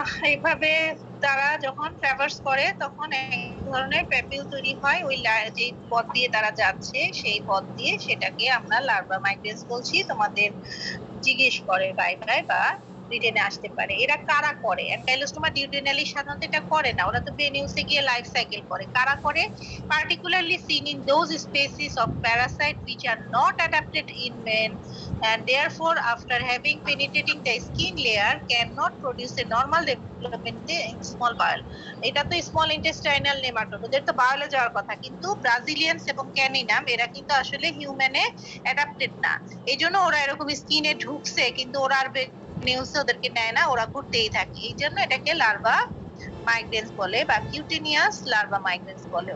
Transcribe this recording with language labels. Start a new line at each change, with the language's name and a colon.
Bangla: এইভাবে তারা যখন ট্রাভার্স করে তখন এক ধরনের প্যাপিউল তৈরি হয় ওই যে পথ দিয়ে তারা যাচ্ছে, সেই পথ দিয়ে। সেটাকে আমরা লার্ভা মাইগ্রেন্স বলছি। তোমাদের জিজ্ঞেস করে বাই বা রিটেনে আসতে পারে। এরা কারা করে? অ্যানকাইলোস্টোমা ডিউডেনালি সাধারণত এটা করে না, ওরা তো ভেনিউসে গিয়ে লাইফ সাইকেল করে। কারা করে?
English: particularly seen in those species of parasite which are not adapted in men and therefore after having penetrating the skin layer cannot produce a normal development in small bowel.
Bangla: এটা তো small intestinal nematode, ওদের তো বায়োলে যাওয়ার কথা, কিন্তু Brazilians এবং caninum এরা কিন্তু আসলে হিউম্যানে অ্যাডাপ্টেড না। এইজন্য ওরা এরকম স্কিনে ঢুকছে কিন্তু ওরা আর নিউজে ওদেরকে নেয় না, ওরা ঘুরতেই থাকে। এই জন্য এটাকে লার্ভা মাইগ্রেন্স বলে বা কিউটেনিয়াস লার্ভা মাইগ্রেন্স বলে।